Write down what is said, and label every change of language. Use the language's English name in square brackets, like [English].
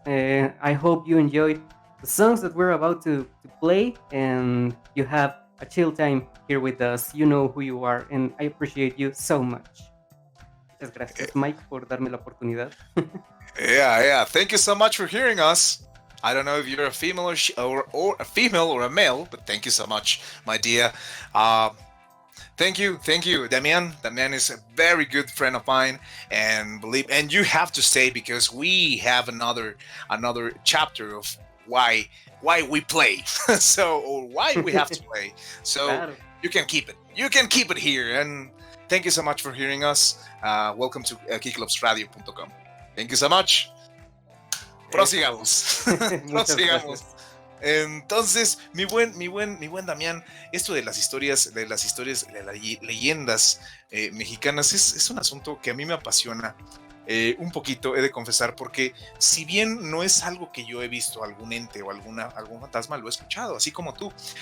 [English] I hope you enjoyed the songs that we're about to play and you have a chill time here with us. You know who you are, and I appreciate you so much. [Spanish] Muchas gracias, Mike, por darme la oportunidad. [English] Yeah. Thank you so much for hearing us. I don't know if you're a female or a female or a male, but thank you so much, my dear. Thank you, Damian. Damian is a very good friend of mine, and you have to stay because we have another chapter of why we play, or why we have to play. So [Spanish] Claro. [English] you can keep it. You can keep it here, and thank you so much for hearing us. Welcome to kickclubsradio.com. Thank you so much. [Spanish] Prosigamos. Muchas Prosigamos. gracias. Entonces, mi buen Damián, esto de las historias, de las leyendas mexicanas es un asunto que a mí me apasiona un poquito, he de confesar, porque si bien no es algo que yo he visto algún ente o algún fantasma, lo he escuchado, así como tú.